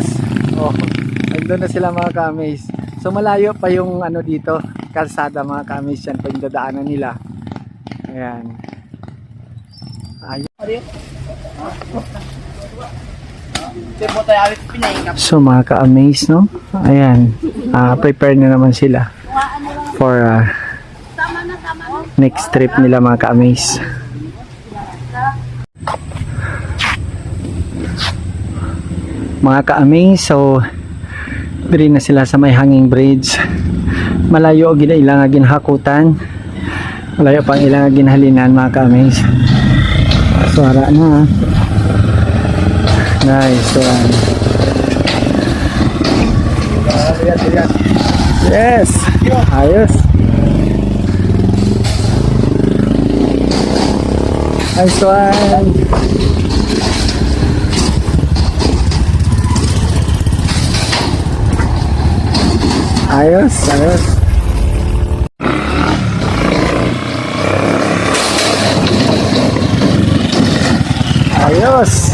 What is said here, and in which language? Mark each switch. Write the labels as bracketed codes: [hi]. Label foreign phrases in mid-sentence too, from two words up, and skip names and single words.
[tl] Oh, andun na sila mga ka-amaze. So, malayo pa yung ano dito, kalsada mga ka-amaze. Yan pa yung dadaanan nila. Ayan. Ayos. So mga ka-amaze, no? Ayan, prepare na naman sila [en] for next trip [tl] nila mga ka-amaze. [hil] Mga ka-amaze, so diri na sila sa may [en] hanging bridge. [hil] Malayo og ilang ginhakutan. Malayo pang ilang ginhalinan mga ka-amaze. So ara na. [en] Nice one. Yes. Ayos. Nice one. [tl] Ayos, ayos. Ayos.